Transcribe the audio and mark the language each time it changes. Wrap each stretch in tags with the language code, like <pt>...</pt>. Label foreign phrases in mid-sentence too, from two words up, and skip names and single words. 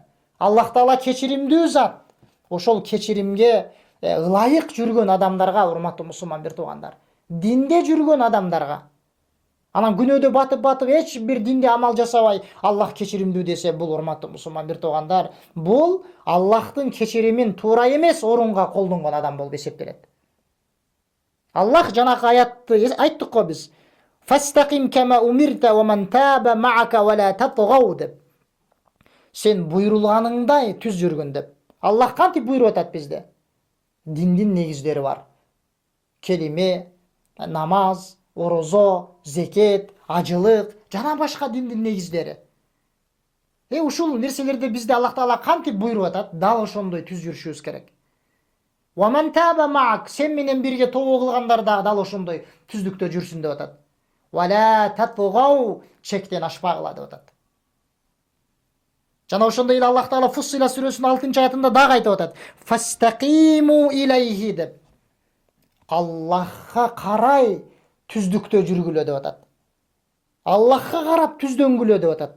<ky>Аллах Таала кечиримдүү зат. Ошол кечиримге ылайык жүргөн адамдарга, урматтуу мусулман бир туугандар, динде жүргөн адамдарга, анан күнөөдө батып эч бир динде амал жасабай Аллах кечиримдүү десе, бул, урматтуу мусулман бир туугандар, бул Аллахтын кечиримин туура эмес орунга колдонгон адам болуп эсептелет. Аллах жанакы аятты айттык го биз.</ky> <ar>فاستقم كما أمرت ومن تاب معك ولا تطغوا деп.</ar> <ky>Сен буйрулганыңдай түз жүргүн деп. Аллах кантип буйруп атат бизде? Диндин негиздери бар. Келиме, намаз, орозо, зекет, ажылык жана башка диндин негиздери. Ушул нерселерди бизде Аллах Таала кантип буйруп атат? Дал ошондой түз жүрүшүбүз керек.</ky> <ar>ومن تاب معك,</ar> <ky>сен менен бирге тобо кылгандар да дал ошондой түздүктө жүрсүн деп атат.</ky> <ar>ولا تطغوا,</ar> <ky>чектен ашпагыла деп атат. Жана ошондой эле Аллах Таала Фуссила сүрөсүнүн 6-аятында дагы айтып атат.</ky> <ar>فاستقيموا إليه деп.</ar> <ky>Аллахка карай түздүктө жүргүлө деп атат. Аллахка карап түздөнгүлө деп атат.</ky>